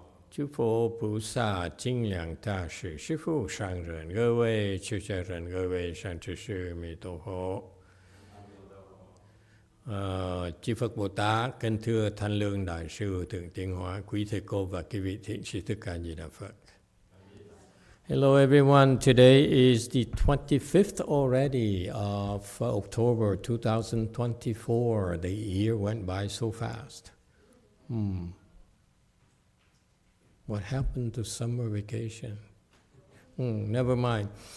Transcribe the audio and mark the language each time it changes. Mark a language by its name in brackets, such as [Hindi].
[Chinese] 诸佛菩萨精良大士，师父上人，各位出家人，各位善知识，阿弥陀佛。 [Vietnamese] Chư Phật Bồ Tát, kính thưa Thanh Lương Đại sư Thượng Tiến Hóa, quý thầy cô và quý vị thiện sĩ Thích Ca Di Đà Phật. [English] Hello everyone, today is the 25th already of October 2024. The year went by so fast. What happened to summer vacation? Never mind.